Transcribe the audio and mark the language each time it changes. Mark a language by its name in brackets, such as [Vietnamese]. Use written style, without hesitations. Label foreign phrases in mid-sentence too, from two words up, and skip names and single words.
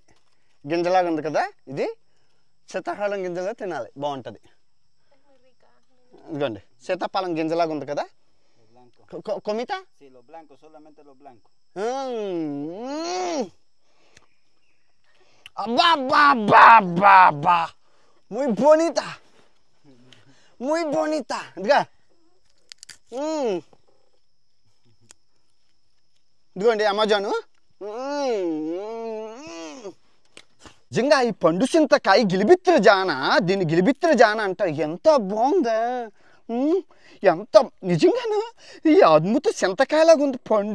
[Telugu] గింజలాగా ఉంది కదా, ఇది శీతాకాలం గింజలా తినాలి, బాగుంటుంది. ఇదిగోండి సీతాఫలం గింజలాగా ఉంది కదా. కొమిత అబ్బా అబ్బా అబ్బా అబ్బా అబ్బా, [Spanish] muy bonita, muy bonita. [Telugu] ఇదిగా ఇదిగోండి అమెజాను. నిజంగా ఈ పండు చింతకాయ గిలిబిత్తుల జాన, దీన్ని గిలిబిత్తుల జాన అంటారు. ఎంత బాగుందా, ఎంత నిజంగానే ఈ అద్భుత చింతకాయలాగా ఉంది పండు.